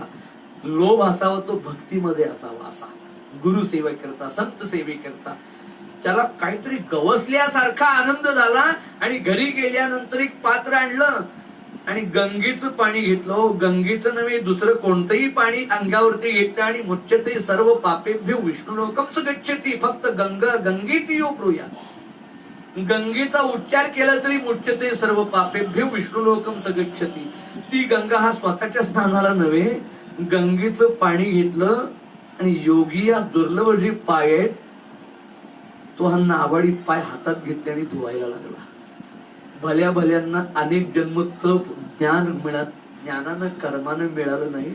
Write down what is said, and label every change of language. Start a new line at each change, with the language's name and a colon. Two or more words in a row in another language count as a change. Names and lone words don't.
Marathi: लोभ असावा तो भक्तीमध्ये असावा, असा गुरुसेवा करता, संत सेवे करता त्याला काहीतरी गवसल्यासारखा आनंद झाला. आणि घरी गेल्यानंतर एक पात्र आणलं आणि गंगेचं पाणी घेतलं. गंगेचं नव्हे, दुसरं कोणतंही पाणी अंगावरती घेतलं आणि
Sanskrit: मुच्यते सर्व पापेभ्यो विष्णू लोकम गच्छति. फक्त गंगा गंगेती यो ब्रूया,
Marathi: गंगेचा उच्चार केला तरी
Sanskrit: मुच्यते सर्व पापेभ्यो विष्णू लोकम गच्छति.
Marathi: ती गंगा हा स्वतःच्या स्नानाला नव्हे, गंगेचं पाणी घेतलं आणि योगी या दुर्लभ जे पाय आहेत तो हा नावाडी पाय हातात घेतले आणि धुवायला लागला. भल्या भल्यांना अनेक जन्म तप ज्ञान ज्ञानानं कर्मानं मिळालं नाही.